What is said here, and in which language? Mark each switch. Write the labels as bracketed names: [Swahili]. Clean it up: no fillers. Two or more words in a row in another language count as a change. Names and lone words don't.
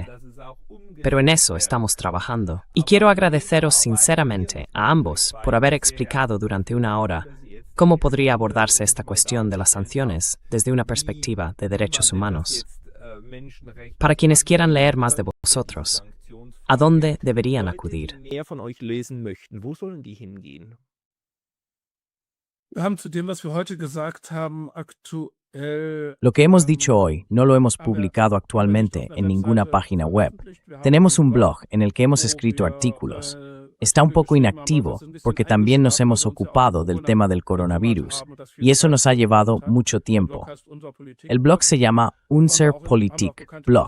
[Spanish] Pero en eso estamos trabajando. Y quiero agradeceros sinceramente a ambos por haber explicado durante una hora cómo podría abordarse esta cuestión de las sanciones desde una perspectiva de derechos humanos. Para quienes quieran leer más de vosotros, ¿a dónde deberían acudir? [German] Wir haben zu dem, was wir heute gesagt haben, aktuell [Spanish] Lo que hemos dicho hoy no lo hemos publicado actualmente en ninguna página web. Tenemos un blog en el que hemos escrito artículos. Está un poco inactivo porque también nos hemos ocupado del tema del coronavirus y eso nos ha llevado mucho tiempo. El blog se llama Unser Politik Blog.